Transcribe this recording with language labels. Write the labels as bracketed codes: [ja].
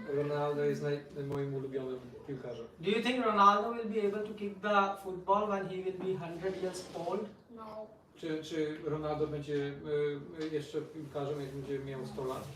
[pl] Ronaldo jest moim ulubionym piłkarzem. [en] Do you think Ronaldo will be able to kick the football when he will be 100 years old? No. [pl] Czy Ronaldo będzie jeszcze piłkarzem, jak będzie miał 100 lat?